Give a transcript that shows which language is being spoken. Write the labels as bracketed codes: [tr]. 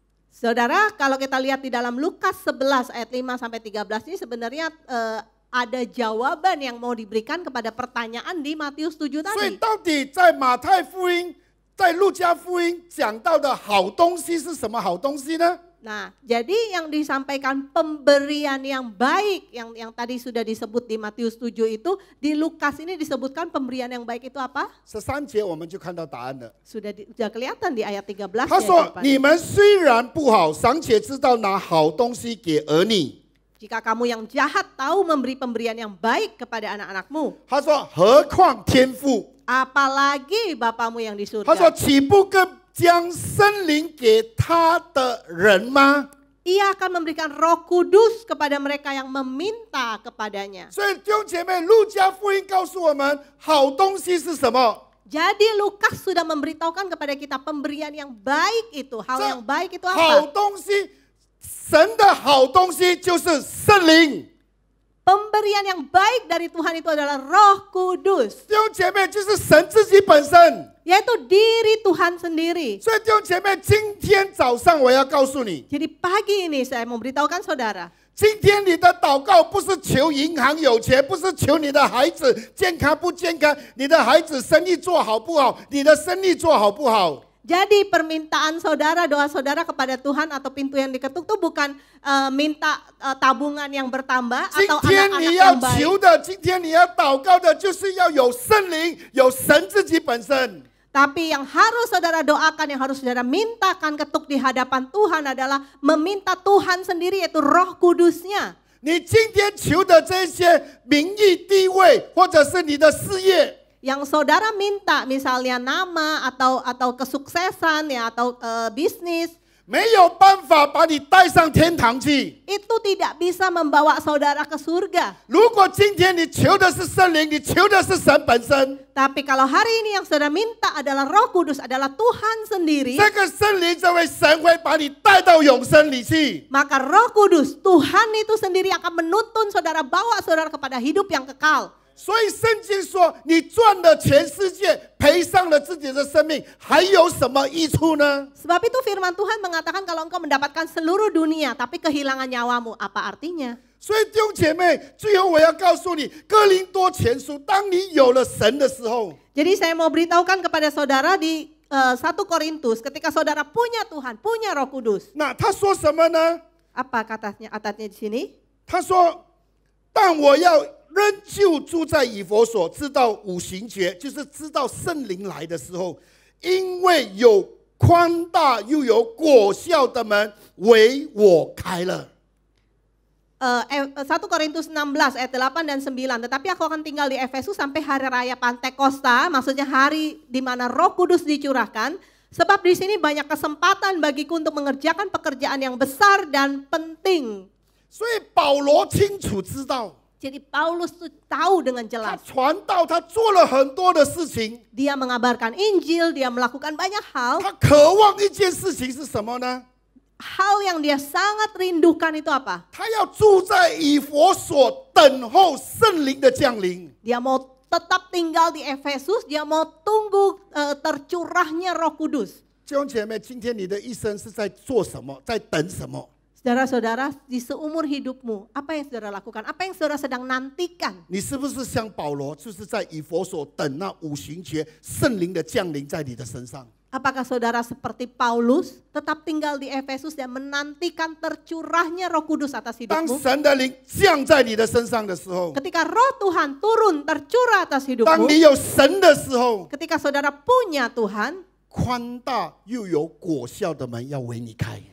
[id] Saudara, kalau kita lihat di dalam Lukas 11 ayat 5 sampai 13 ini sebenarnya ada jawaban yang mau diberikan kepada pertanyaan di Matius 7 [zh] 所以到底在马太福音、在路加福音讲到的好东西是什么好东西呢？ [id] Nah, jadi yang disampaikan pemberian yang baik yang tadi sudah disebut di Matius 7 itu, di Lukas ini disebutkan pemberian yang baik itu apa? [zh] 13节我们就看到答案了。 [id] Sudah kelihatan di ayat 13. [zh] 他说：“你们虽然不好，尚且知道拿好东西给儿女。” [id] Jika kamu yang jahat tahu memberi pemberian yang baik kepada anak-anakmu. [zh] 他说：“何况天父？” [id] Apalagi Bapamu yang di [zh] 他说：“ [id] surga. [zh] 岂不更将圣灵给他的人吗？” [id] Ia akan memberikan Roh Kudus kepada mereka yang meminta kepadanya. [zh] 所以弟兄姐妹，路加福音告诉我们，好东西是什么？ [id] Jadi Lukas sudah memberitahukan kepada kita pemberian yang baik itu. Hal yang baik itu [zh] 好 [id] apa? [zh] 东西，神的好东西就是圣灵。 [id] Pemberian yang baik dari Tuhan itu adalah Roh Kudus. [zh] 弟兄姐妹，就是神自己本身。 [id] Yaitu diri Tuhan sendiri. [zh] 所以弟兄姐妹，今天早上我要告诉你， [id] Jadi pagi ini saya memberitahukan saudara. [zh] 今天你的祷告不是求银行有钱，不是求你的孩子健康不健康，你的孩子生意做好不好，你的生意做好不好。 [id] Jadi permintaan saudara, doa saudara kepada Tuhan atau pintu yang diketuk itu bukan minta tabungan yang bertambah [zh] 今 [id] atau [zh] 天 [id] anak-anak [zh] 你要 [id] yang baik. [zh] 求的，今天你要祷告的，就是要有圣灵，有神自己本身。 [id] Tapi yang harus saudara doakan, yang harus saudara mintakan ketuk di hadapan Tuhan adalah meminta Tuhan sendiri, yaitu Roh Kudusnya. [zh] 你今天求的这些名誉、地位，或者是你的事业， [id] Yang saudara minta misalnya nama atau kesuksesan ya atau bisnis, [zh] 没有办法把你带上天堂去。 [id] itu tidak bisa membawa saudara ke surga. [zh] 如果今天你求的是圣灵，你求的是神本身， [id] Tapi kalau hari ini yang saudara minta adalah Roh Kudus, adalah Tuhan sendiri, [zh] 这个圣灵这位神会把你带到永生里去。 [id] maka Roh Kudus, Tuhan itu sendiri akan menuntun saudara, bawa saudara kepada hidup yang kekal. [zh] 所以圣经说，你赚了全世界，赔上了自己的生命，还有什么益处呢？ [id] Sebab itu firman Tuhan mengatakan kalau engkau mendapatkan seluruh dunia tapi kehilangan nyawamu, apa artinya? [zh] 所以弟兄姐妹，最后我要告诉你，哥林多前书，当你有了神的时候， [id] Jadi saya mau beritahukan kepada saudara di 1 Korintus, ketika saudara punya Tuhan, punya Roh Kudus. [zh] 那他说什么呢？ [id] Apa katanya di sini? [zh] 他说：“但我要仍旧住在以弗所，知道五行节，就是知道圣灵来的时候，因为有宽大又有果效的门为我开了。” [id] 1 Korintus 16 ayat 8 dan 9. Tetapi aku akan tinggal di Efesus sampai hari raya Pantekosta, maksudnya hari di mana Roh Kudus dicurahkan. Sebab di sini banyak kesempatan bagiku untuk mengerjakan pekerjaan yang besar dan penting. [zh] 所以保罗清楚知道， [id] Jadi Paulus tuh tahu dengan [zh] 他 [id] jelas. [zh] 传道，他做了很多的事情， [id] Dia mengabarkan Injil, dia melakukan banyak hal. [zh] 他渴望一件事情是什么呢？ [id] Hal yang dia sangat rindukan itu apa? [zh] 他要住在以弗所，等候圣灵的降临。 [id] Dia mau tetap tinggal di Efesus, dia mau tunggu tercurahnya Roh Kudus. [zh] 弟兄姐妹，今天你的一生是在做什么？在等什么？ [id] Saudara-saudara, di seumur hidupmu, apa yang saudara lakukan? Apa yang saudara sedang nantikan? [zh] 你是不是像保罗，就是在以弗所等那五行节圣灵的降临在你的身上？ [id] Apakah saudara seperti Paulus, tetap tinggal di Efesus dan menantikan tercurahnya Roh Kudus atas [zh] 当 [id] hidupmu? [zh] 神的灵降在你的身上的时候， [id] Ketika Roh Tuhan turun tercurah atas [zh] 当 [id] hidupmu, [zh] 你有神的时候， [id] ketika saudara punya Tuhan, [zh] 宽大又有果效的门要为你开。